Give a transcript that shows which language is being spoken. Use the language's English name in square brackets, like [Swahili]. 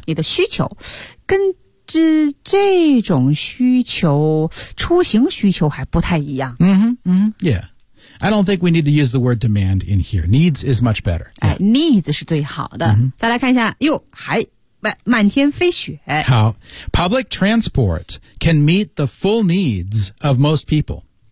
[Chinese] 你的需求跟是这种需求，出行需求还不太一样。 [English] Yeah. I don't think we need to use the word demand in here. Needs is much better.、 [Chinese] 哎、needs 是最好的。再来看一下，哟，还满天飞雪。 [English] 好 ，public transport can meet the full needs of most people.